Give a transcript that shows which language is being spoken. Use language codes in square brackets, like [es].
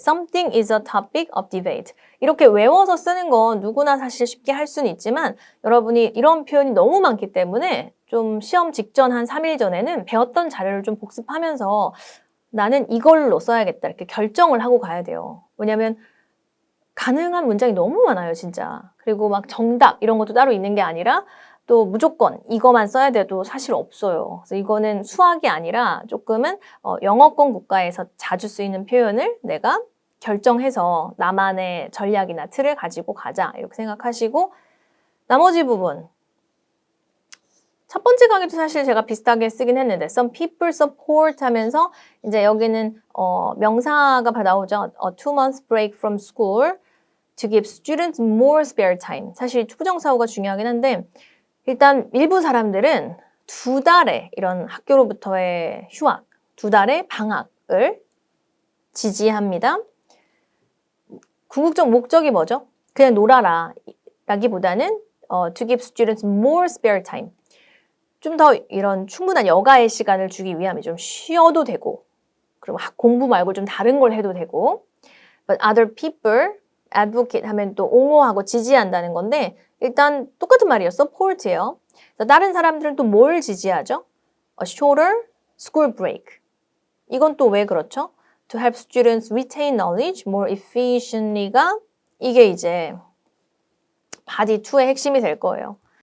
[en] Something is a topic of debate. [ko] 이렇게 외워서 쓰는 건 누구나 사실 쉽게 할 수는 있지만 여러분이 이런 표현이 너무 많기 때문에 좀 시험 직전 한 3일 전에는 배웠던 자료를 좀 복습하면서 나는 이걸로 써야겠다 이렇게 결정을 하고 가야 돼요. 왜냐하면 가능한 문장이 너무 많아요, 진짜. 그리고 막 정답 이런 것도 따로 있는 게 아니라 또 무조건 이거만 써야 돼도 사실 없어요. 그래서 이거는 수학이 아니라 조금은 영어권 국가에서 자주 쓰이는 표현을 내가 결정해서 나만의 전략이나 틀을 가지고 가자 이렇게 생각하시고 나머지 부분 첫 번째 강의도 사실 제가 비슷하게 쓰긴 했는데 [en] some people support [ko] 하면서 이제 여기는 명사가 나오죠. [en] A 2-month break from school to give students more spare time. [ko] 사실 투부정사호가 중요하긴 한데 일단 일부 사람들은 2달의 이런 학교로부터의 휴학, 2달의 방학을 지지합니다. 궁극적 목적이 뭐죠? 그냥 놀아라 라기보다는 [en] to give students more spare time. [ko] 좀 더 이런 충분한 여가의 시간을 주기 위함이 좀 쉬어도 되고 그리고 공부 말고 좀 다른 걸 해도 되고 [en] But other people advocate [ko] 하면 또 옹호하고 지지한다는 건데 일단 똑같은 말이에요. support예요. 다른 사람들은 또 뭘 지지하죠? [en] A shorter school break. [ko] 이건 또 왜 그렇죠? [en] To help students retain knowledge more efficiently가 [ko] 이게 이제 body 2의 핵심이 될 거예요.